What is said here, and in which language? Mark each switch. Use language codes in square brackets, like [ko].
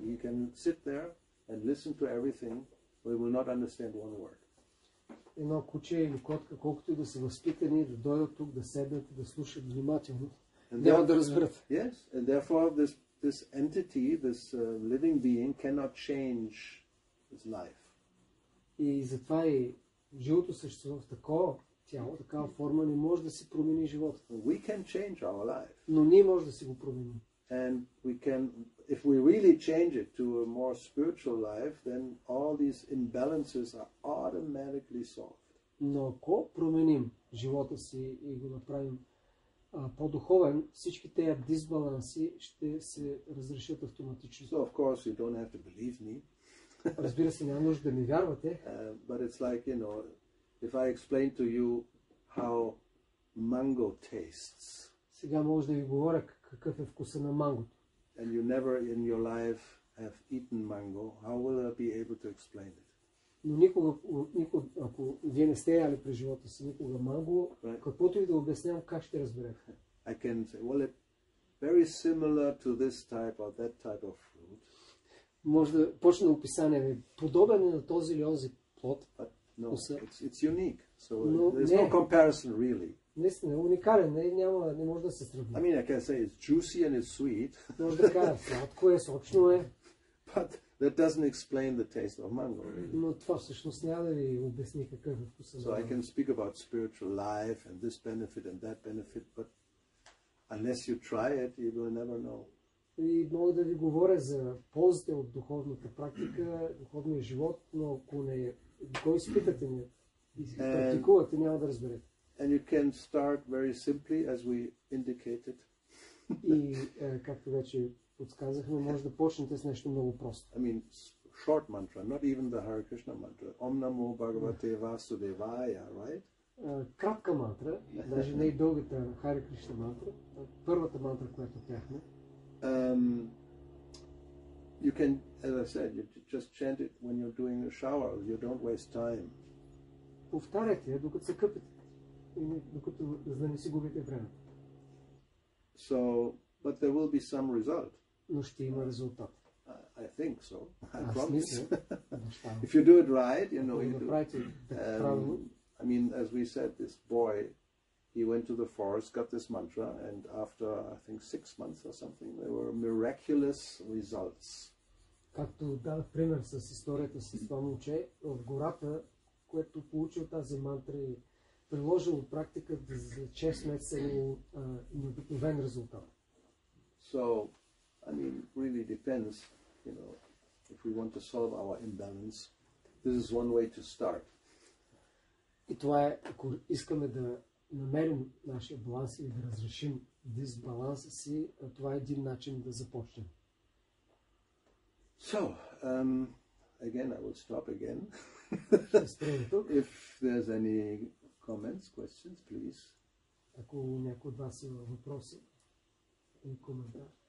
[en] He can sit there and listen to everything. We will not understand one word. [bg] Едно куче или котка, колкото и да са възпитани, да дойдат тук, да седнат, да слушат внимателно, няма да разберат. [en] Yes, and therefore this entity, this living being cannot change his life. [bg] И затова и живото същество в такова тяло, такава форма не може да си промени живота. [en] We can change our life. [bg] Но ние може да си го променим. [en] And we can, if we really change it to a more spiritual life, then all these imbalances are automatically solved. [bg] Но ако променим живота си и го направим по-духовен, всички тези дисбаланси ще се разрешат автоматично. [en] So of course you don't have to believe me. [bg] Разбира се, няма нужда да ми вярвате. [en] But it's like, if I explain to you how mango tastes. [bg] Сега може да ви говоря какъв е вкуса на мангото. [en] And you never in your life have eaten mango, how will I be able to explain it? [bg] Но никога, ако вие не сте яли през живота си никога манго, каквото и да обяснявам, как ще разберете? [en] I can say, well, it's very similar to this type or that type of fruit. [bg] Може да почне описание, подобен е на този или онзи плод. [en] But no, it's unique. So there's [bg] не. [en] no comparison really. [bg] Наистина, уникален, не може да се сравни. [en] I mean, I can say it's juicy and it's sweet. [bg] Може да кажа, сладко е, сочно е. [en] But that doesn't explain the taste of mango, really. [bg] Но това всъщност няма да ви обясни какъв е вкусът. [en] So I can speak about spiritual life and this benefit and that benefit, but unless you try it, you will never know. [bg] И мога да ви говоря за ползите от духовната практика, духовния живот, но ако не го изпитате и практикувате, няма да разберете. [en] And you can start very simply, as we indicated. [bg] И, както вече подсказахме, може да почнете с нещо много просто. [en] I mean, short mantra, not even the Hare Krishna mantra. [sa] Om Namo Bhagavate Vasudevaya, [en] right? [bg] Кратка мантра, даже не и дългата Харе Кришна мантра, първата мантра, която пяхме. [en] You can, as I said, you just chant it when you're doing a shower. You don't waste time. [bg] Повтаряйте, докато се къпете, за да не си губите време. [en] So, but there will be some result. [bg] Но ще има резултат. [en] I think so. I [bg] Аз [en] promise. [bg] мисля. [en] If you do it right, you know, [bg] Ако [en] you [bg] го [en] do. [bg] направите правилно. [en] I mean, as we said, this boy, he went to the forest, got this mantra, and after, I think, 6 months or something, there were miraculous results. [bg] Както дадах пример с историята с това момче в гората, което получил тази мантра и приложил от практика за 6 месеца имало необикновен резултат. [en] So, I mean, really depends, you know, if we want to solve our imbalance, this is one way to start. [bg] И това е, ако искаме да намерим нашия баланс или да разрешим дисбаланса си, това е един начин да започнем. [en] So, again, I will stop again. [bg] Ще спрем тук. [en] If there's any comments, questions, please. [bg] Ако някой от вас има въпроси или коментар.